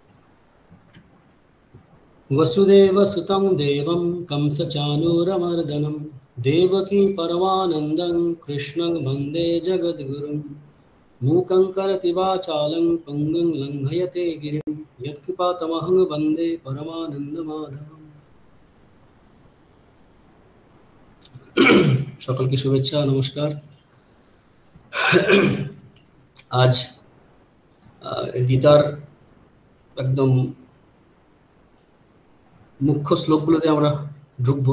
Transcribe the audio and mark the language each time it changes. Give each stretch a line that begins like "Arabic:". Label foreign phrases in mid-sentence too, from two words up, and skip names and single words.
Sanskrit: वसुदेवसुतं देवं कंसचानूरमर्दनं देवकी परमानन्दं कृष्णं वन्दे जगद्गुरुं। मूकं करोति वाचालं पङ्गुं लङ्घयते गिरिं यत्कृपातमहं वन्दे परमानन्दमाधवम्।
Bangla: সকলকে শুভেচ্ছা নমস্কার। আজ গীতার একদম মুখ্য শ্লোকগুলোতে আমরা ঢুকবো।